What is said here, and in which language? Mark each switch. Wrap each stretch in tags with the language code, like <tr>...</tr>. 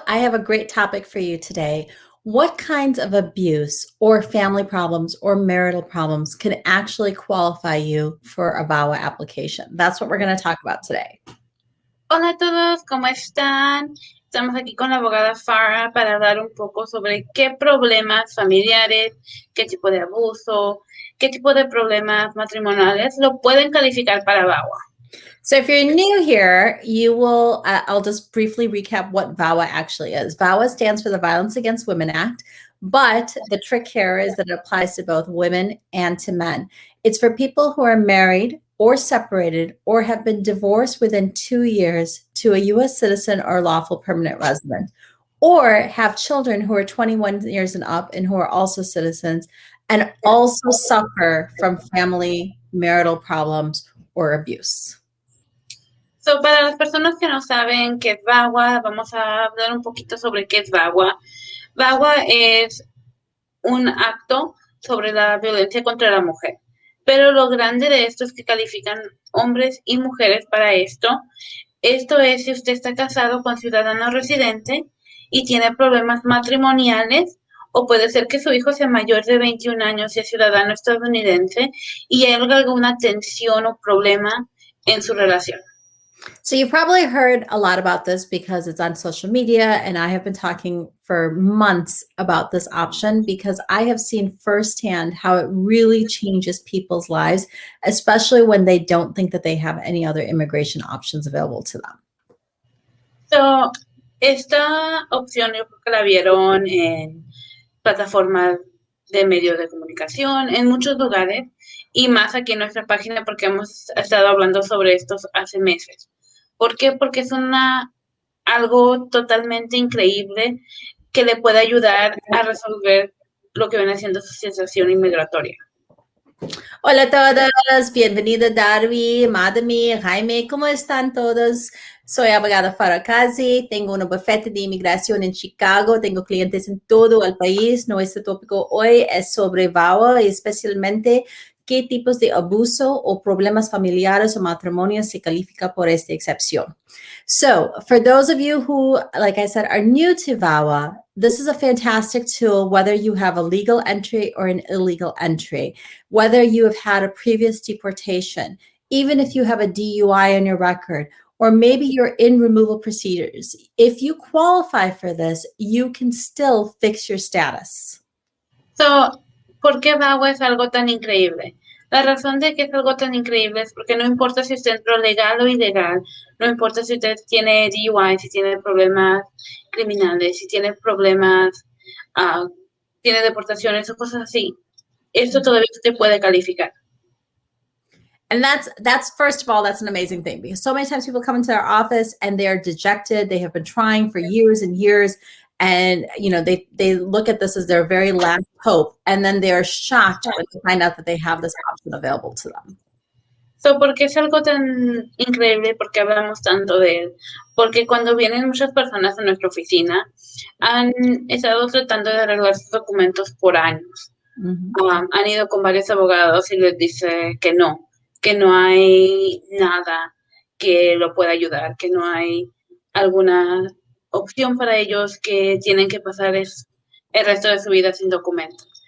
<en>I have a great topic for you today. What kinds of abuse or family problems or marital problems can actually qualify you for a VAWA application? That's what we're going to talk about today.</en> <es>Hola a todos, ¿cómo están? Estamos aquí con la abogada Farah para hablar un poco sobre qué problemas familiares, qué tipo de abuso, qué tipo de problemas matrimoniales lo pueden calificar para VAWA.</es> <en>So if you're new here, you will, I'll just briefly recap what VAWA actually is. VAWA stands for the Violence Against Women Act, but the trick here is that it applies to both women and to men. It's for people who are married or separated or have been divorced within 2 years to a U.S. citizen or lawful permanent resident, or have children who are 21 years and up and who are also citizens and also suffer from family marital problems or abuse.</en> <es>So, para las personas que no saben qué es VAWA, vamos a hablar un poquito sobre qué es VAWA. VAWA es un acto sobre la violencia contra la mujer. Pero lo grande de esto es que califican hombres y mujeres para esto. Esto es si usted está casado con ciudadano residente y tiene problemas matrimoniales, o puede ser que su hijo sea mayor de 21 años y es ciudadano estadounidense y hay alguna tensión o problema en su relación.</es> <en>So you probably heard a lot about this because it's on social media, and I have been talking for months about this option because I have seen firsthand how it really changes people's lives, especially when they don't think that they have any other immigration options available to them.</en> <es>So, esta opción yo creo que la vieron en plataformas de medios de comunicación, en muchos lugares, y más aquí en nuestra página porque hemos estado hablando sobre esto hace meses. ¿Por qué? Porque es algo totalmente increíble que le puede ayudar a resolver lo que viene siendo su situación inmigratoria. Hola a todos, bienvenida Darby, Madami, Jaime, ¿cómo están todos? Soy abogada Farah Qazi, tengo un bufete de inmigración en Chicago, tengo clientes en todo el país. Nuestro tópico hoy es sobre VAWA y especialmente qué tipos de abuso o problemas familiares o matrimonios se califica por esta excepción.</es> <en>So for those of you who, like I said, are new to VAWA, this is a fantastic tool, whether you have a legal entry or an illegal entry, whether you have had a previous deportation, even if you have a DUI on your record, or maybe you're in removal procedures. If you qualify for this, you can still fix your status.</en> <es>So, ¿por qué VAWA es algo tan increíble? La razón de que es algo tan increíble es porque no importa si usted entró legal o ilegal, no importa si usted tiene DUI, si tiene problemas criminales, si tiene problemas, tiene deportaciones o cosas así, esto todavía usted puede calificar.</es> <en>And that's first of all, that's an amazing thing because so many times people come into our office and they're dejected. They have been trying for years and years. And, you know, they look at this as their very last hope. And then they're shocked when they find out that they have this option available to them.</en> <es>So, ¿por qué es algo tan increíble? ¿Por qué hablamos tanto de él? Porque cuando vienen muchas personas a nuestra oficina, han estado tratando de arreglar sus documentos por años. Han ido con varios abogados y les dice que no hay nada que lo pueda ayudar, que no hay alguna opción para ellos, que tienen que pasar el resto de su vida sin documentos.</es>